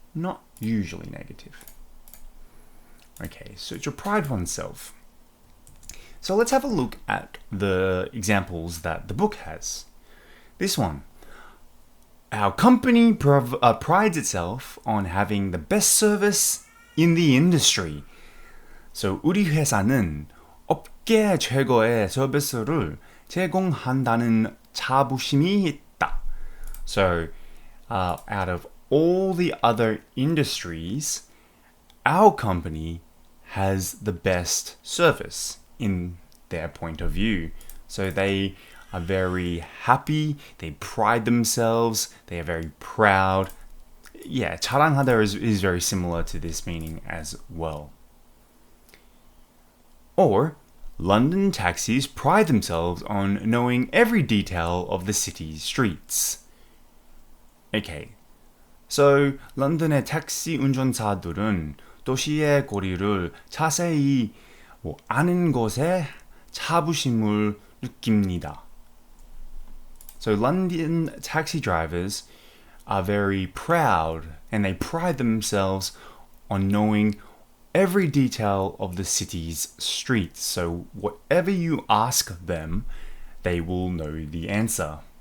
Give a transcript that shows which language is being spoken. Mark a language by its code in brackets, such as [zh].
[en] Not usually negative. Okay, so to pride oneself. So let's have a look at the examples that the book has. This one. Our company prides itself on having the best service in the industry. [ko] So 우리 회사는 업계 최고의 서비스를 제공한다는 자부심이 있다. [en] So out of all the other industries, our company has the best service in their point of view. So they are very happy, they pride themselves, they are very proud. Yeah, 자랑하다 is very similar to this meaning as well. Or, London taxis pride themselves on knowing every detail of the city's streets. [ko] Okay, so 런던의 택시 운전사들은 도시의 거리를 자세히 아는 것에 자부심을 느낍니다. [en] So London taxi drivers are very proud and they pride themselves on knowing every detail of the city's streets. So whatever you ask them, they will know the answer.